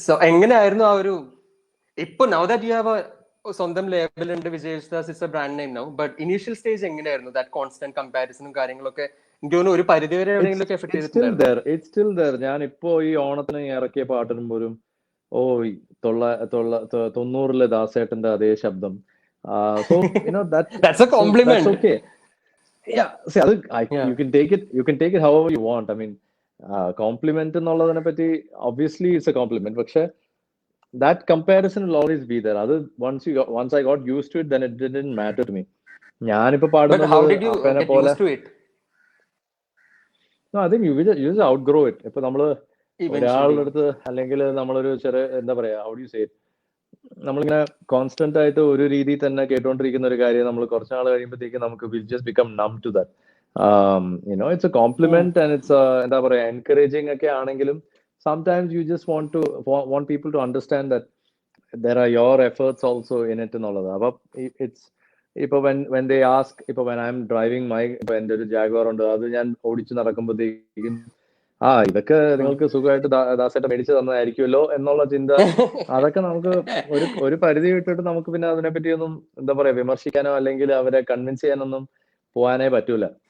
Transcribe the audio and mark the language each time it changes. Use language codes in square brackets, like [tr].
[ml] എങ്ങനെയായിരുന്നു ആ ഒരു, ഇപ്പൊ [en] now that you have [ml] സ്വന്തം ലേബൽ ഉണ്ട്, [en] Vijay Yesudas is a brand name now, but initial stage എങ്ങനെയായിരുന്നു? That constant [ml] കമ്പാരിസണും കാര്യങ്ങളൊക്കെ എനിക്ക് തോന്നുന്നു ഒരു പരിധിവരെ എവിടെയെങ്കിലും എഫക്ട് ചെയ്തിട്ടുണ്ടായിരുന്നു. [en] It's still there. [ml] ഞാൻ ഇപ്പോ ഈ ഓണത്തിന് ഇറക്കിയ പാട്ടിനും പോലും 90-ലെ ദാസേട്ടന്റെ അതേ ശബ്ദം. [en] So that's a compliment. That's okay. Yeah, see, you can take it however you want. I mean, compliment [ml] എന്നുള്ളതിനെ പറ്റി [en] obviously it's a compliment, പക്ഷെ that comparison will always be there. അത് once I got used to it, then it didn't matter to me. [ml] ഞാനിപ്പോ പാടുന്നത് [en] how did you get used to it? No, I think you just outgrow it. [ml] ഇപ്പൊ നമ്മള് ഒരാളുടെ അടുത്ത് അല്ലെങ്കിൽ നമ്മളൊരു ചെറിയ എന്താ പറയാ, [en] how do you say it, [ml] നമ്മളിങ്ങനെ കോൺസ്റ്റന്റ് ആയിട്ട് ഒരു രീതിയിൽ തന്നെ കേട്ടോണ്ടിരിക്കുന്ന ഒരു കാര്യം നമ്മൾ കുറച്ച് നാൾ കഴിയുമ്പോഴത്തേക്ക് നമുക്ക് [en] Will just become numb to that. It's a compliment and it's [ml] എന്താ പറയാ [en] encouraging [ml] ഒക്കെ ആണെങ്കിലും [en] sometimes you just want people to understand that there are your efforts also in it എന്നുള്ളത്. [ml] അപ്പൊ ഇപ്പൊ [en] when they ask, [ml] ഇപ്പൊ [en] when I'm driving [ml] ഇപ്പൊ എന്റെ ഒരു ജാഗ്വാർ ഉണ്ട്, അത് ഞാൻ ഓടിച്ചു നടക്കുമ്പോഴത്തേക്കും ഇതൊക്കെ നിങ്ങൾക്ക് സുഖമായിട്ട് ദാസേട്ട മേടിച്ചു തന്നതായിരിക്കുമല്ലോ എന്നുള്ള ചിന്ത, അതൊക്കെ നമുക്ക് ഒരു പരിധി വിട്ടിട്ട് നമുക്ക് പിന്നെ അതിനെപ്പറ്റി ഒന്നും എന്താ പറയാ വിമർശിക്കാനോ അല്ലെങ്കിൽ അവരെ കൺവിൻസ് ചെയ്യാനൊന്നും പോകാനേ പറ്റൂല.